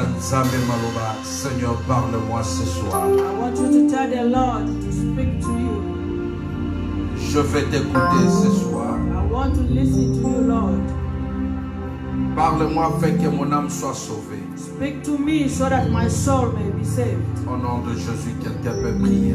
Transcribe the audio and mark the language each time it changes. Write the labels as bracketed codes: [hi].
[fr] Seigneur, parle-moi ce soir. [en] I want you to tell the Lord to speak to you. [fr] Je vais t'écouter ce soir. [en] I want to listen to you, Lord. [fr] Parle-moi afin que mon âme soit sauvée. [en] Speak to me so that my soul may be saved. [fr] Au nom de Jésus, quelqu'un peut prier.